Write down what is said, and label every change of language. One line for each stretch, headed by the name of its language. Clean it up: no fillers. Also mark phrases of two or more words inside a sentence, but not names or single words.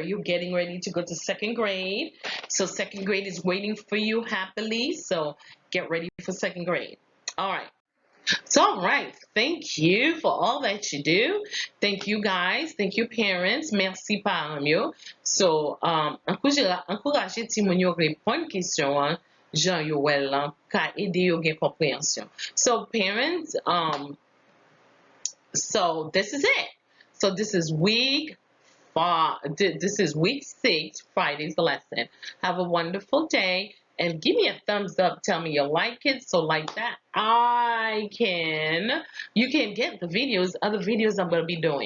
English: You're getting ready to go to second grade. So second grade is waiting for you happily. So get ready for second grade. All right. So, all right. Thank you for all that you do. Thank you, guys. Thank you, parents.
Haitian Creole: Merci, parents yo. So, encouragez ti moun yo repon question an, jan yo wel lan, ka ede yo gen compréhension.
English: So, parents, so this is it. So this is week 6, Friday's lesson. Have a wonderful day and give me a thumbs up. Tell me you like it. So like that, you can get the videos, other videos I'm going to be doing.